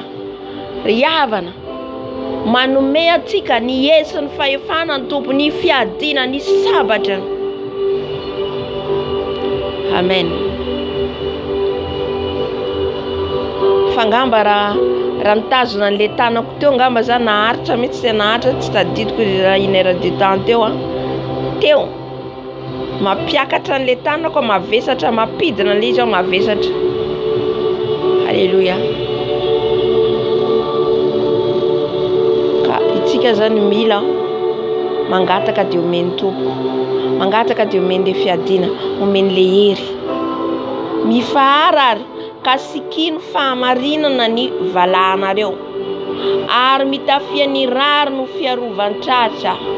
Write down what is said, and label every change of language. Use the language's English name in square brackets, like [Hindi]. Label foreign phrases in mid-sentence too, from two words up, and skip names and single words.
[Malagasy] Riavana manome atsika ny hesy ny fahefana ny Tompo, ny fiadiana, ny sabatra. Amen. Fangamba raha nitazona an'le tanako teo ngamba za naharitra mihitsy, tsy naharitra, tsy tadidiko raha [French] une heure de temps [Malagasy] teo mapiakatra an'le tanako, mavesatra, mapidina an'le izy mavesatra. Halleluja. Ka itsika zany mila mangataka dia omeny Tompo, mangataka dia omeny le fiadiana, omeny le hery, mifahara ary ka sikino fahamarinana ny valahanareo, ary mitafia ny rary no fiarovan-tratra.